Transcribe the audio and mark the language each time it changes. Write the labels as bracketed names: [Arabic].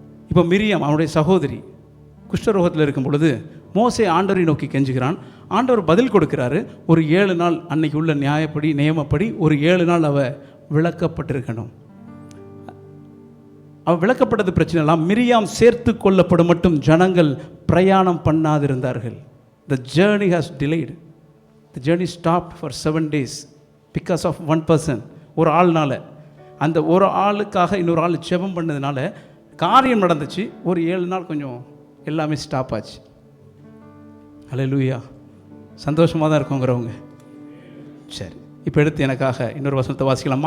[Tamil] இப்போ மிரியாம் அவனுடைய சகோதரி குஷ்டரோகத்தில் இருக்கும் பொழுது மோசே ஆண்டவரை நோக்கி கெஞ்சுகிறான். ஆண்டவர் பதில் கொடுக்கிறாரு. ஒரு 7 நாள் அன்னைக்கு உள்ள நியாயப்படி நியமப்படி ஒரு 7 நாள் அவ விளக்கப்பட்டிருக்கணும். அவள் விளக்கப்பட்டது பிரச்சனை எல்லாம் மிரியாம் சேர்த்து கொள்ளப்படும் மட்டும் ஜனங்கள் பிரயாணம் பண்ணாதிருந்தார்கள். [English] The journey has delayed. The journey stopped for 7 days because of one person. [Tamil] ஒரு ஆள்னால, அந்த ஒரு ஆளுக்காக இன்னொரு ஆள் ஜெபம் பண்ணதுனால காரியம் நடந்துச்சு. ஒரு 7 நாள் கொஞ்சம் எல்லாமே ஸ்டாப் ஆச்சு. ஹல்லேலூயா. சந்தோஷமாக தான் இருக்கோங்கிறவங்க. சரி, இப்போ எடுத்து எனக்காக இன்னொரு வசனத்தை வாசிக்கலாம்.